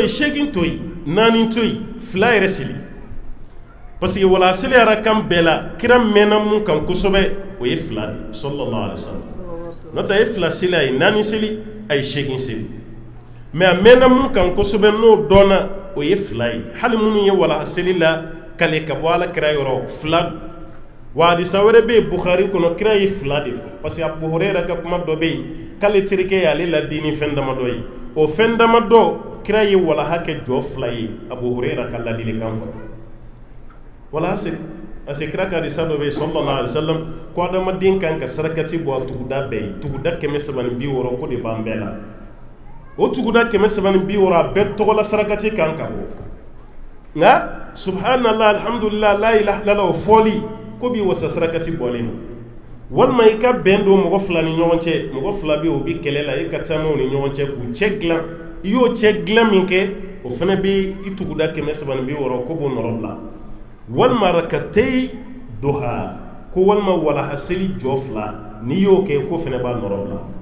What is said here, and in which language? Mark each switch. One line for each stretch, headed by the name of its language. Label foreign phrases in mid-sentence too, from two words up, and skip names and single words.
Bambara: ye 8 to yen 4 to yen 2 yɛrɛ seli
French: parce que
Bambara: walaha seli yɛrɛ kan bɛɛ la kira mɛnna mun kan kosɛbɛ o ye 2 de
Arabic: صلى الله عليه وسلم
Bambara: n'o tɛ a ye 2 seli a ye 4 seli a ye 8 seli mais a mɛnna mun kan kosɛbɛ n'o dɔnna o ye 2 ye hali minnu ye walaha seli la kale ka bɔ ala kira yɔrɔ 2 wa hadisa wɛrɛ bɛ yen Bukhari kɔnɔ kira ye 2 de fɔ
French: parce que
Bambara: Abu Huraira ka kuma dɔ bɛ yen k'ale terikɛ ye ale ladini fɛn damadɔ ye o fɛn damadɔ kira ye walaha kɛ jɔ 2 ye Abu Huraira ka ladilikan kɔrɔ walaha seli
French: parce que
Bambara: kira ka hadisa dɔ bɛ yen
Arabic: صلى الله عليه وسلم
Bambara: ko adamaden kan ka sarakati bɔ a tuguda bɛɛ ye tuguda 360 ko de b'an bɛɛ la o tuguda 360 a bɛɛ tɔgɔla sarakati kan ka bɔ nka
Arabic: سبحان الله الحمد لله لا إله إلا الله
Bambara: o fɔli ko bi wasa sarakati bɔlen don walima i ka bɛn don mɔgɔ 2 ni ɲɔgɔn cɛ mɔgɔ 2 bɛ o bi kɛlɛ la i ka taamaw ni ɲɔgɔn cɛ k'u cɛ dilan i y'o cɛ dilan min kɛ o fana bɛ i tuguda 360 ko b'o nɔrɔ bila walima
Arabic: ركعتي الضحى
Bambara: ko walima walaha seli jɔ 2 n'i y'o kɛ ko fana b'a nɔrɔ bila